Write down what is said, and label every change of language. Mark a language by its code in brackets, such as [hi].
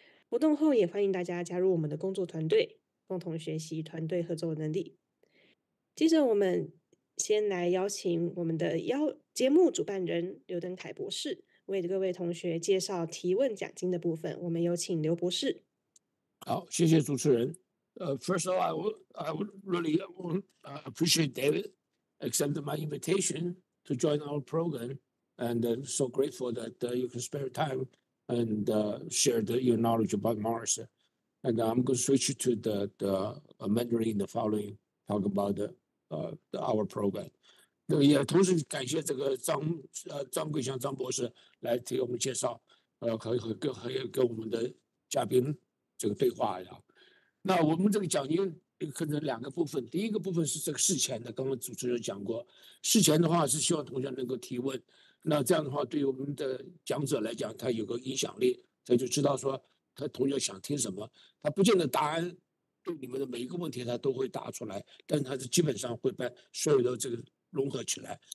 [zh] 活动后也欢迎大家加入我们的工作团队，共同学习团队合作能力。接着我们先来邀请我们的节目主办人刘登凯博士为各位同学介绍提问奖金的部分。我们有请刘博士。好，谢谢主持人。 [en] First of all, I would really appreciate David accepting my invitation to join our program, and so grateful that you can spare time and share your knowledge about Mars. And I'm going to switch to the Mandarin the following, talk about our program. [zh] 也同时感谢这个张桂祥张博士来替我们介绍，可以跟我们的嘉宾这个对话呀。那我们这个讲义分成2个部分，第一个部分是这个事前的，刚刚主持人讲过，事前的话是希望同学能够提问，那这样的话对于我们的讲者来讲，他有个影响力，他就知道说他同学想听什么，他不见得答案对你们的每一个问题他都会答出来，但是他是基本上会把所有的这个融合起来。